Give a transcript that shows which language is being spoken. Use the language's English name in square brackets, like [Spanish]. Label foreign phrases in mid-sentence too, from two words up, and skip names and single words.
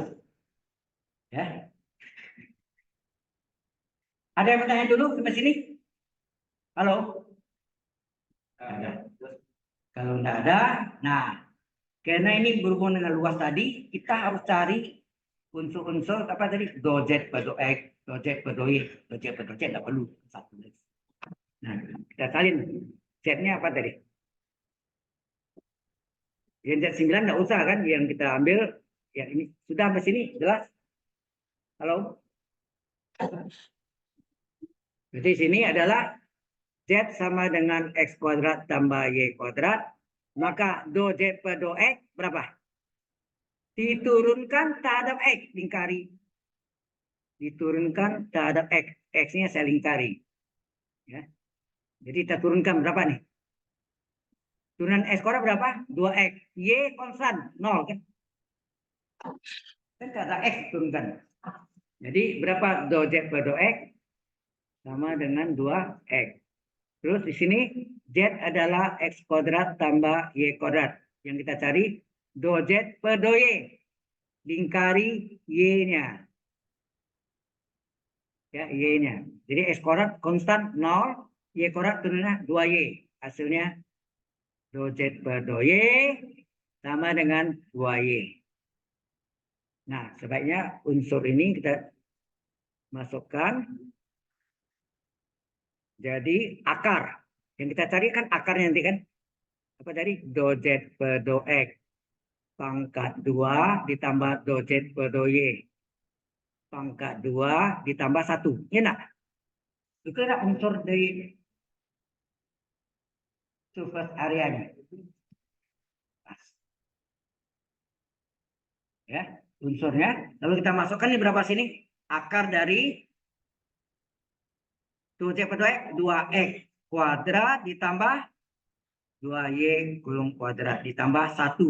[Indonesian] Ya. Ada yang bertanya dulu sampai sini? Halo? Ada. Kalau tidak ada, nah, karena ini berhubungan dengan luas tadi, kita harus cari unsur-unsur apa tadi? Do Z per do X, do Z per do Y, do Z per do Z, tidak perlu satu. Nah, kita salin. Z-nya apa tadi? Yang Z9 tidak usah kan, yang kita ambil, ya ini sudah sampai sini, jelas? Halo? Jadi sini adalah Z sama dengan X kuadrat tambah Y kuadrat. Maka do Z per do X berapa? Diturunkan terhadap X, lingkari. Diturunkan terhadap X. X-nya saya lingkari. Ya. Jadi kita turunkan berapa nih? Turunan X kuadrat berapa? 2X. Y konstan, 0 kan? Kan ada X turunkan. Jadi berapa do Z per do X? Sama dengan 2X. Terus di sini Z adalah X kuadrat tambah Y kuadrat. Yang kita cari do Z per do Y. Lingkari Y-nya. Ya, Y-nya. Jadi X kuadrat konstan 0. Y kuadrat turunnya 2Y. Hasilnya do Z per do Y sama dengan 2Y. Nah, sebaiknya unsur ini kita masukkan. Jadi akar. Yang kita cari kan akarnya nanti kan. Apa tadi? Do Z per do X. Pangkat 2 ditambah do Z per do Y. Pangkat 2 ditambah 1. Ya enggak? Itu adalah unsur dari [English] surface area- [Indonesian] nya. Ya, unsurnya. Lalu kita masukkan ini berapa sini? Akar dari 2Z per 2X kuadrat ditambah 2Y gulung kuadrat ditambah 1.